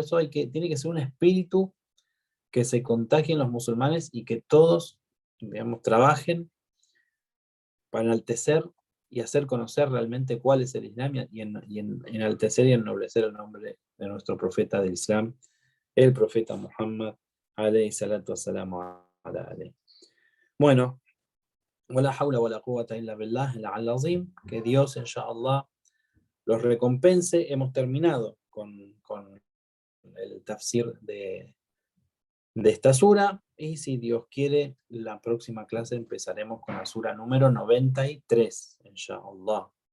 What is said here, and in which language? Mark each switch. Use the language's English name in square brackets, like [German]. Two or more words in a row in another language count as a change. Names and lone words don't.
[Spanish] Eso tiene que ser un espíritu que se contagie en los musulmanes y que todos, digamos, trabajen para enaltecer y hacer conocer realmente cuál es el Islam y enaltecer y ennoblecer el nombre de nuestro profeta del Islam, el profeta Muhammad, [Arabic] عليه الصلاة والسلام على عليه. Bueno, ولا حول ولا قوة إلا بالله العظيم, [Spanish] que Dios, inshallah, los recompense. Hemos terminado con el tafsir de esta sura, y si Dios quiere, la próxima clase empezaremos con la sura número 93, inshallah.